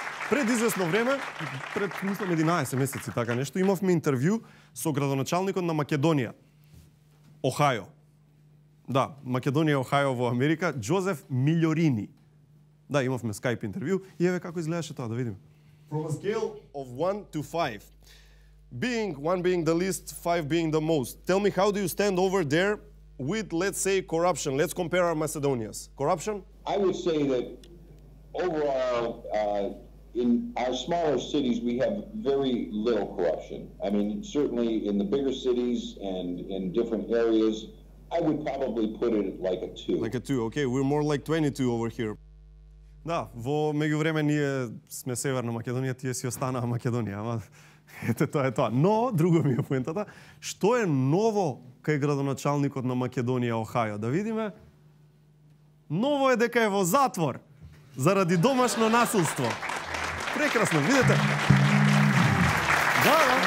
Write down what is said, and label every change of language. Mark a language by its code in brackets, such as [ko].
[mk] Пред известно време, пред мислам 11 месеци така нешто, имавме интервју со градоначалникот на Македонија, Охајо. Да, Македонија, Охајо во Америка, Джозеф Милјорини. Да, имавме скайп интервју и еве како изгледаше тоа, да видиме. [en] From a scale of 1 to 5, one being the least, 5 being the most, tell me how do you stand over there with, let's say, corruption? Let's compare our Macedonians. Corruption? I would say that overall, in our smaller cities, we have very little corruption. I mean, certainly in the bigger cities and in different areas, I would probably put it like a 2. Like a 2, okay. We're more like 22 over here. [mk] Да, во меѓувреме ние сме Северна Македонија, тие си останаа Македонија, ама ете тоа е тоа. Но, друго ми е поентата, што е ново кај градоначалникот на Македонија, Охајо? Да видиме. Ново е дека е во затвор заради домашно насилство. Прекрасно, видите? Да.